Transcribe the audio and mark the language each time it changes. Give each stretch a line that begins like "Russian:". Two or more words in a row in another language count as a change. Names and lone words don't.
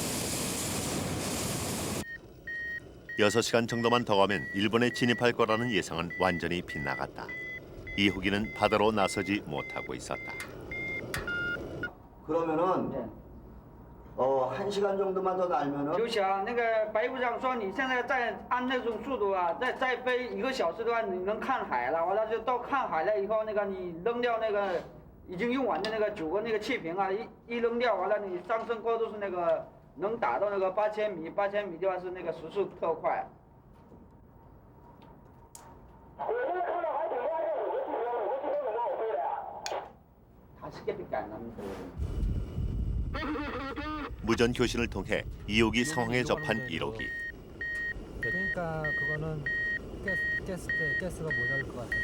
Korean: 6시간 정도만 더 가면 일본에 진입할 거라는 예상은 완전히 빗나갔다. 이호기는 바다로 나서지 못하고 있었다. 그러면은 1시간 정도만 더 날면은
Chinese: 就想那个白部长说，你现在再按那种速度啊，再飞1个小时的话，你能看海了。完了就到看海了以后，那个你扔掉那个已经用完的那个9个那个气瓶啊，一扔掉，完了你上升高度是那个能达到那个8000米，8000米的话是那个时速特快。
Korean: 40개밖에 안 남는데. 무전 교신을 통해 이호기 상황에 접한 1호기. 그러니까 그거는 가스가 모자랄 것 같아요.